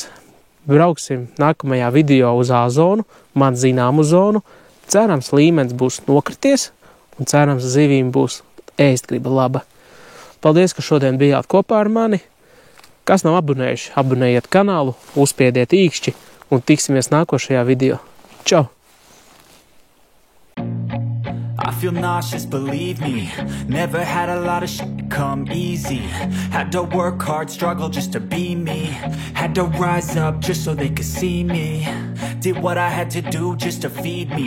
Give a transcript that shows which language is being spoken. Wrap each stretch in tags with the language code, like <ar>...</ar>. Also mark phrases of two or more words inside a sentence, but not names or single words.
<lv>Brauksim nākamajā video uz A zonu, man zināmu zonu. Cerams, līmenis būs nokrities, un cerams, zivīm būs ēstgriba laba. Paldies, ka šodien bijāt kopā ar mani. Kas nav abonējuši, abonējiet kanālu, uzspiediet īkšķi un tiksimies nākošajā video. Čau!</lv> <en>I feel nauseous, believe me. Never had a lot of shit come easy. Had to work hard, struggle just to be me. Had to rise up just so they could see me. Did what I had to do just to feed me.</en>